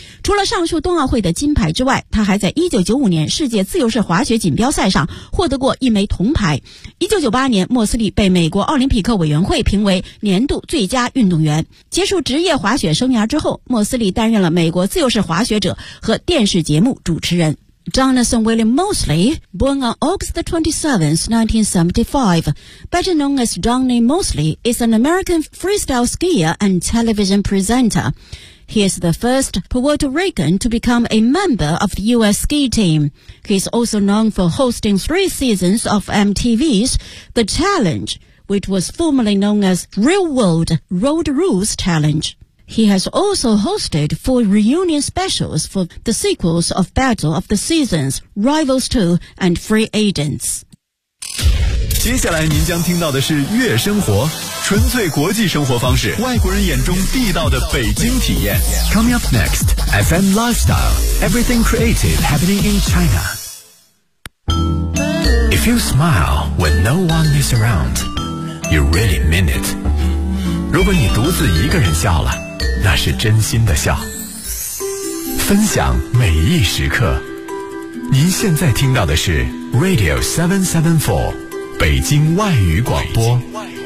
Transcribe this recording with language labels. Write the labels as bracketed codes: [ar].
[zh] 除了上述冬奥会的金牌之外，他还在1995年世界自由式滑雪锦标赛上获得过一枚铜牌。 1998年，莫斯利被美国奥林匹克委员会评为年度最佳运动员。结束职业滑雪生涯之后，莫斯利担任了美国自由式滑雪者和电视节目主持人。 [en] Jonathan William Moseley, born on August 27, 1975, better known as Johnny Moseley, is an American freestyle skier and television presenter. He is the first Puerto Rican to become a member of the U.S. ski team. He is also known for hosting 3 seasons of MTV's The Challenge, which was formerly known as Real World Road Rules Challenge. He has also hosted 4 reunion specials for the sequels of Battle of the Seasons, Rivals 2, and Free Agents. [zh] 接下来您将听到的是月生活，纯粹国际生活方式，外国人眼中地道的北京体验。 [en] Coming up next, FM Lifestyle, everything creative happening in China. If you smile when no one is around, you really mean it. [zh] 如果你独自一个人笑了，那是真心的笑，分享每一时刻。您现在听到的是 Radio 774，北京外语广播。北京外语广播。